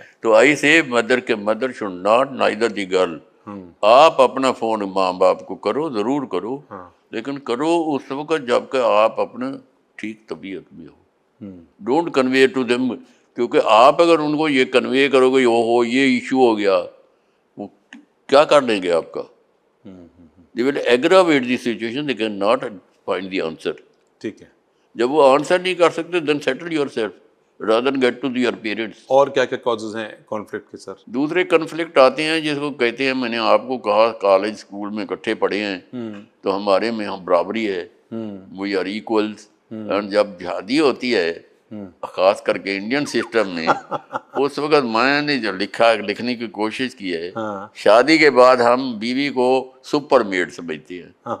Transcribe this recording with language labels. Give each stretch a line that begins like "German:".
English: تو I say mother should not neither the girl.
Urdu: آپ اپنا فون ماں باپ کو کرو, ضرور کرو, لیکن کرو اس وقت جب کہ آپ اپنا ٹھیک طبیعت میں ہو.
English: don't convey to them,
Urdu: کیونکہ آپ اگر ان کو یہ کنوے کرو گے ہو یہ ایشو ہو گیا, وہ کیا کر لیں گے آپ کا.
English: They will aggravate the situation, they cannot find the answer.
Urdu: ٹھیک ہے. جب وہ آنسر نہیں کر سکتے
English: then settle yourself rather than get to your parents.
Urdu: اور کیا کیا کازز ہیں کانفلکٹ کے سر؟ دوسرے کنفلکٹ آتے ہیں جس کو کہتے ہیں, میں نے آپ کو کہا کالج اسکول میں اکٹھے پڑھے ہیں تو ہمارے میں ہم برابری ہے,
English: We are equals.
Urdu: اور جب شادی ہوتی ہے خاص کر کے انڈین سسٹم میں, اس وقت میں نے جو لکھنے کی کوشش کی ہے, شادی کے بعد ہم بیوی کو سپر میڈ سمجھتے ہیں.